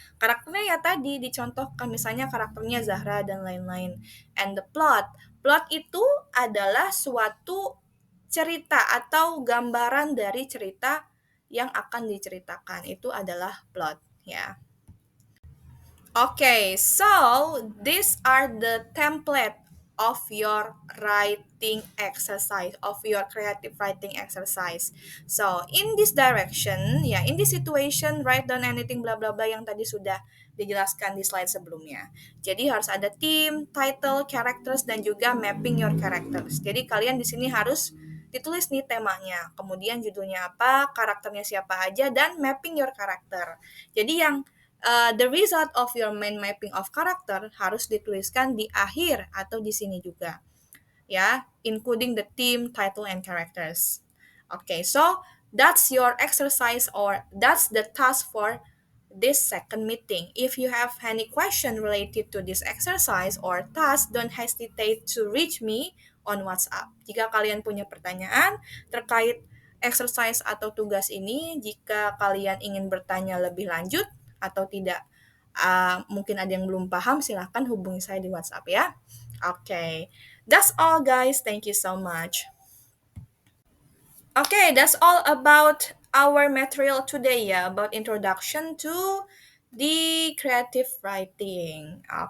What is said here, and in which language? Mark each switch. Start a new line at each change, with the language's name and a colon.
Indonesian: Karakternya ya tadi dicontohkan, misalnya karakternya Zahra dan lain-lain.
English: And the plot
Indonesian: itu adalah suatu cerita atau gambaran dari cerita yang akan diceritakan, itu adalah plot ya.
English: Okay, so these are the template of your writing exercise, of your creative writing exercise. So, in this direction, ya, in this situation, write down anything bla bla bla
Indonesian: yang tadi sudah dijelaskan di slide sebelumnya. Jadi harus ada theme, title, characters, dan juga
English: mapping your characters.
Indonesian: Jadi kalian di sini harus ditulis nih temanya, kemudian judulnya apa, karakternya siapa aja, dan
English: mapping your character.
Indonesian: Jadi yang
English: the result of your mind mapping of character
Indonesian: harus dituliskan di akhir atau di sini juga.
English: Ya, including the theme, title, and characters. Okay, so that's your exercise or that's the task for this second meeting. If you have any question related to this exercise or task, don't hesitate to reach me on WhatsApp.
Indonesian: Jika kalian punya pertanyaan terkait exercise atau tugas ini, jika kalian ingin bertanya lebih lanjut atau tidak, mungkin ada yang belum paham, silahkan hubungi saya di WhatsApp ya.
English: Okay, that's all guys. Thank you so much. Okay, that's all about our material today ya, about introduction to the creative writing.